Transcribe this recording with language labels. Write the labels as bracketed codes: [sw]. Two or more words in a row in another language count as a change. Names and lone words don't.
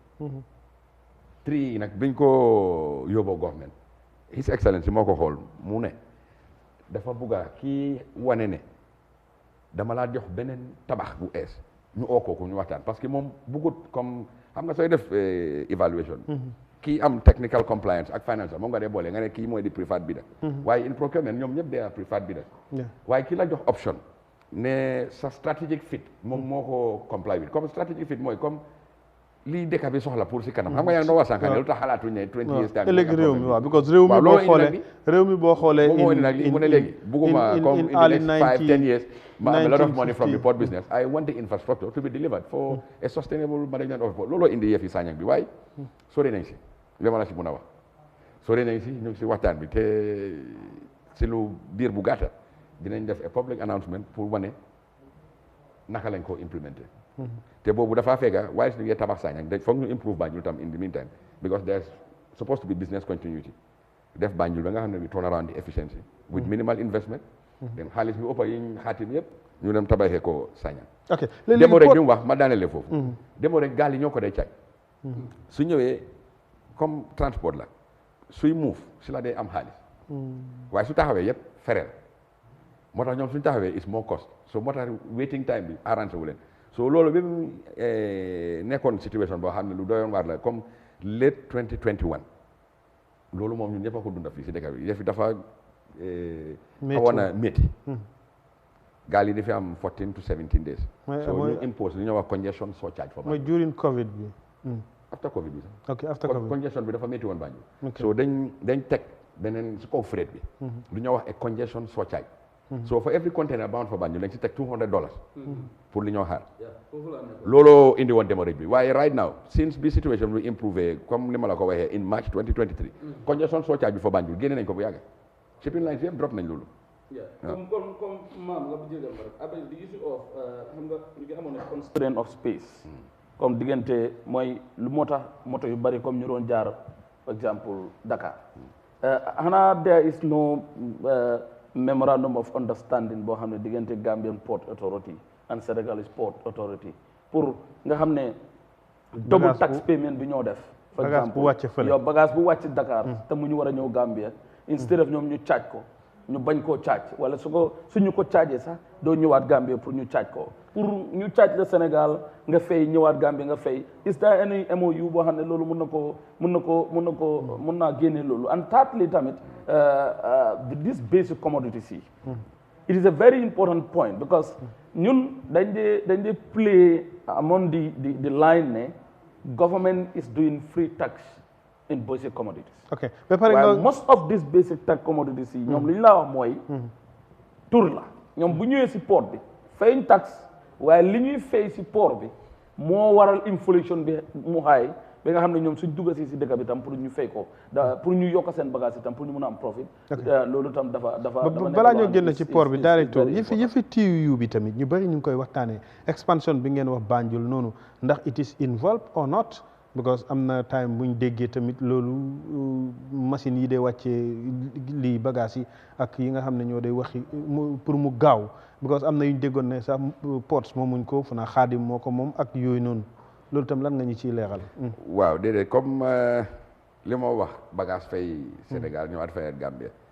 [wo] yi nag biñ ko yóbboo government [en] His Excellency [wo] moo ko xool mu ne dafa bugga kii wane ne dama laa jox beneen tabax bu ees ñu oo kooku ñu waxtaan [fr] parce que [wo] moom bugut comme xam nga sooy def evaluation kii am [en] technical compliance [wo] ak financial moom nga dee boole nga ne kii mooy di [en] preferred bidder [wo] waaye [en] in procurement [wo] ñoom ñëpp dee [en] preferred bidder [wo] waaye kii la jox option ne sa [en] strategic fit [wo] moom moo ko [en] comply with [wo] comme [en] strategic fit [wo] mooy comme lii dëkk bi soxla pour si kanam xam nga yaa ngi doon wax sànq ne lu tax xalaatuñ ne [en] 20 years time [wo] ëllëg réew mi waaw because réew mi boo xoolee moo indi nag lii mu ne léegi bugguma comme [en] in the next 5-10 years [wo] ma am [en] a lot of money from the port business I want the infrastructure to be delivered for a sustainable management of port [wo] looloo indi yëf yi Sanyang bi waaye sori nañ si li ma la si mun a wax sori nañ si ñu ngi si waxtaan bi te si lu diir bu gàtta dinañ def [en] a public announcement [wo] pour wane naka lañ ko implémenter te boobu dafa fekka waaye su ñu tabax Sanyang dañ foog ñu improve Banjul tam [en] in the meantime because there's supposed to be business continuity [wo] def Banjul ba nga xam ne [en] we turn around the efficiency with minimal investment [wo] dem xaalis bi ëppa yiñ xaatim yëpp ñu dem tabaxee ko Sanyang demo rek ñu wax ma daanele foofu demo rek gaal yi ñoo ko day caaj su ñëwee comme transport la suy move si la day am xaalis waaye su taxawee yëpp fereel moo tax ñoom suñu taxawee [en] is more cost so [wo] moo tax [en] waiting time [wo] bi arrangé wu leen so loolu bi mu nekkoon situation boo xam ne lu doyoon waar la comme late 2021 loolu moom ñun ñëpp a ko dunda fii si dëkk bi yëf yi dafa xawoon na métti gaal yi dafa am [en] 14 to 17 days so [wo] ñu impose li ñuy wax [en] congestion surcharge for [wo] mooy during Covid bi after Covid bi sax [en] ok after Covid [wo] congestion bi dafa métti woon Banjul so dañ teg beneen si kaw freight bi lu ñuy wax [en] a congestion surcharge so for every container bound for Banjul [wo] lañ si teg $200 pour li ñoo xaar looloo indi woon démarrage bi waaye [en] right now since [wo] bi situation bi improve comme ni ma la ko waxee [en] in March 2023 congestion surcharge [wo] bi for Banjul génne nañ ko bu yàgg [en] shipping lines [wo] yëpp drop nañ loolu comme maam nga jégal ma rek avec [en] the issue of [wo] xam nga ñu ngi amoon [en] constraint of space [wo] comme diggante mooy lu moo tax moto yu bari comme ñu doon jaar [fr] par exemple [wo] Dakar xanaa [en] there is no memorandum of understanding [wo] boo xam ne diggante Gambian Port Authority and Senegalese Port Authority pour nga xam ne [en] double tax payment [wo] bi ñoo def [fr] par exemple [wo] yow bagage bu wàcc Dakar te mu ñu war a ñëw Gambia [en] instead of [wo] ñoom ñu charge ko ñu bañ koo charge wala suñu ko chargé sax doo ñëwaat Gambia pour ñu charge ko pour ñu charge le Sénégal nga fay ñëwaat Gambia nga fay [en] is there any MOU [wo] boo xam ne loolu mun naa génne loolu [en] and thirdly tamit this basic commodities yi it is a very important point because [wo] ñun dañ dee [en] play among the line ne government is doing free tax in basic commodities. Okay. Well, most of these basic tax commodities [wo] yi ñoom li ñu la wax mooy tur la ñoom bu ñëwee si port bi fayuñ tax waaye li ñuy fay si port bi moo waral inflation bi mu xaay ba nga xam ne ñoom suñ dugga si dëkk bi tam pour ñu fay ko pour ñu yokk seen bagage itam pour ñu mun a am profit loolu tam dafa balaa ñoo génn ci port bi directeur yëfi TUU bi tamit ñu bëri ñu ngi koy waxtaanee expansion bi ngeen wax Banjul noonu ndax [en] it is involved or not because [wo] am na time buñ déggee tamit loolu machine yi dee wàccee lii bagage yi ak yi nga xam ne ñoo day waxi pour mu gaaw because am na yuñ déggoon ne sax ports moomuñ ko fu naa xaadim moo ko moom ak yooyu noonu loolu tam lan nga ñu ciy leeral. waaw déedéet comme li ma wax bagage fay Sénégal ñëwaat fay Gambia.